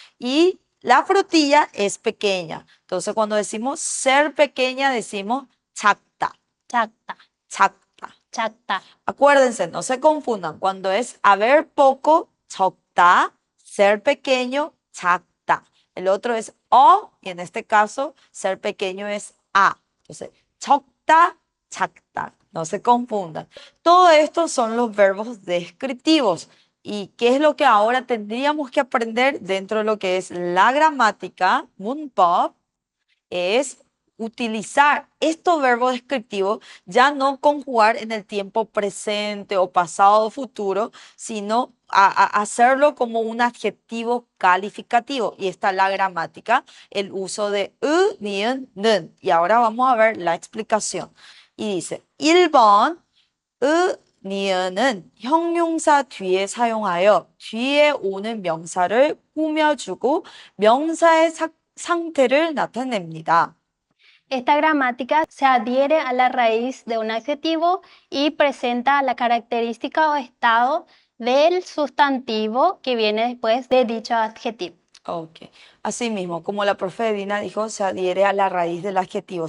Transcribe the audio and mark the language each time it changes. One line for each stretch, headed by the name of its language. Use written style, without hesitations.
Spanish: Y la frutilla es pequeña. Entonces, cuando decimos ser pequeña, decimos 작다,
Korean: 작다, 작다. 작다.
Spanish: Acuérdense, no se confundan. Cuando es haber poco, 적다, ser pequeño, 작다. El otro es o, y en este caso, ser pequeño es a. Entonces,
Korean: 적다, 작다.
Spanish: No se confundan. Todo esto son los verbos descriptivos. ¿Y qué es lo que ahora tendríamos que aprender dentro de lo que es la gramática, 문법? Es utilizar estos verbos descriptivos, ya no conjugar en el tiempo presente o pasado o futuro, sino hacerlo como un adjetivo calificativo. Y está la gramática, el uso de
Korean: 으, 니은, 는.
Spanish: Y ahora vamos a ver la explicación. Y dice,
Korean: 1번, 으, 니은은 형용사 뒤에 사용하여 뒤에 오는 명사를 꾸며주고 명사의 상태를 나타냅니다.
Spanish: Esta gramática se adhiere a la raíz de un adjetivo y presenta la característica o estado del sustantivo que viene después de dicho adjetivo. Ok. Asimismo, como la profe Dina dijo, se adhiere a la raíz del adjetivo.